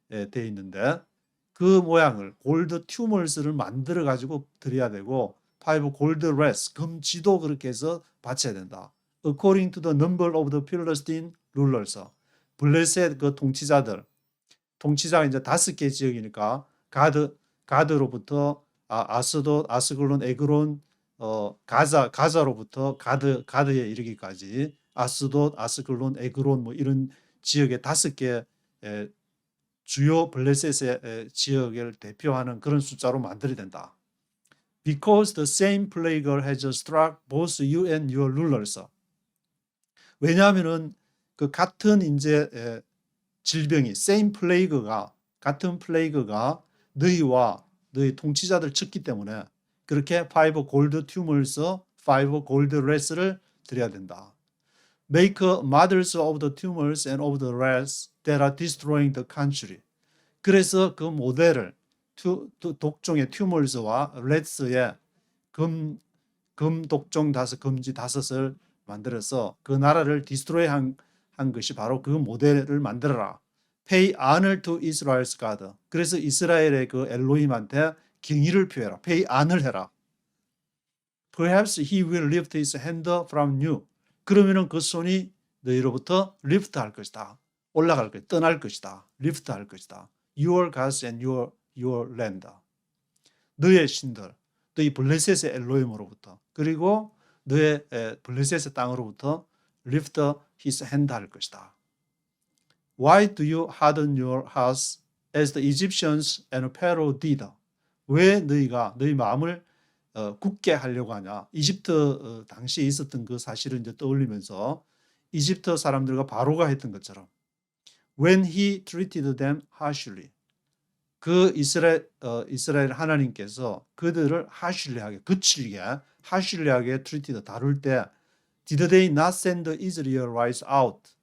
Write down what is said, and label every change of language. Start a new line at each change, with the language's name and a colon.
Korean: 돼 있는데 그 모양을 골드 튜머스를 만들어 가지고 드려야 되고 5 골드 레스 금지도 그렇게 해서 바쳐야 된다.
English: According to the number of the Philistine rulers.
Korean: 블레셋 그 통치자가 이제 5개 지역이니까 가드로부터 아스돗, 아스글론, 에그론, 가자로부터 가드에 이르기까지 아스돗, 아스글론, 에그론 뭐 이런 지역의 5개 주요 블레셋의 지역을 대표하는 그런 숫자로 만들어야 된다.
English: Because the same plague has struck both you and your rulers.
Korean: 왜냐하면은 그 같은 이제 질병이 same plague가 같은 플레이그가 너희와 너희 통치자들 쳤기 때문에 그렇게
English: 5 gold tumors, 5 gold rats,
Korean: 를 드려야 된다.
English: Make models of the tumors and of the rats that are destroying the country.
Korean: 그래서 그 모델을 독종의 tumors와 rats의 금독종 금지 5을 만들어서 그 나라를 디스트로이 한 것이 바로 그 모델을 만들어라.
English: Pay honor to Israel's God.
Korean: 그래서 이스라엘의 그 엘로힘한테 경의를 표해라.
English: Pay honor 해라. Perhaps he will lift his hand from you.
Korean: 그러면은 그 손이 너희로부터 lift 할 것이다. 올라갈 것이다. 떠날 것이다. lift 할 것이다.
English: Your gods and your land.
Korean: 너의 신들, 너희 블레셋의 엘로힘으로부터 그리고 너의 블레셋의 땅으로부터
English: lift his hand
Korean: 할 것이다.
English: Why do you harden your hearts as the Egyptians and Pharaoh did?
Korean: 왜 너희 마음을 굳게 하려고 하냐? 이집트 당시에 있었던 그 사실을 이제 떠올리면서 이집트 사람들과 바로가 했던 것처럼
English: when he treated them harshly.
Korean: 그 이스라엘 하나님께서 그들을 harshly하게 거칠게 harshly하게 treated 다룰 때
English: did they not send the Israelites out?